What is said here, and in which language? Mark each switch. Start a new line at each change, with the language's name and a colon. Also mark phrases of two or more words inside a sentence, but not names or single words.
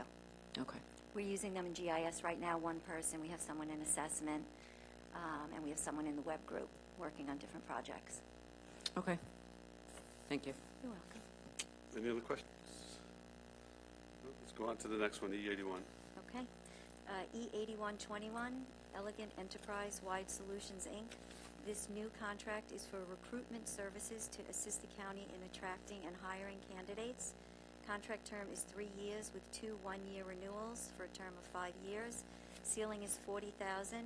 English: Okay. We're using them in GIS right now, one person. We have someone in assessment, and we have someone in the web group working on different projects. Okay. Thank you. You're welcome. Any other questions? No, let's go on to the next one, E81. Okay. E8121, Elegant Enterprise Wide Solutions, Inc. This new contract is for recruitment services to assist the county in attracting and hiring candidates. Contract term is 3 years with 2 one-year renewals for a term of 5 years. Ceiling is $40,000.